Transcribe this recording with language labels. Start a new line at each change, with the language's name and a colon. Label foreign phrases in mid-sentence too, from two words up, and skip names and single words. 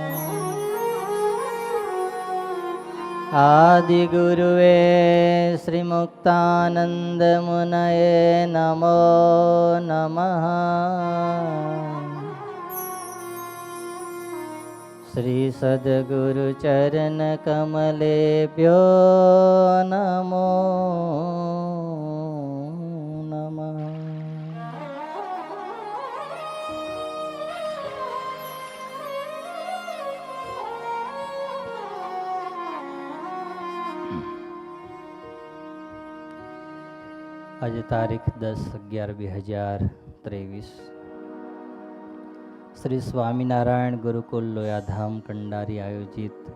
Sanskrit: आदिगुरुवे श्रीमुक्तानंद मुनये नमो नमः। श्री सद्गुरु चरण कमलेभ्यो नमो नमः।
Gujarati: આજ તારીખ 10/11/2023 શ્રી સ્વામિનારાયણ ગુરુકુલ લોયાધામ કંડારી આયોજિત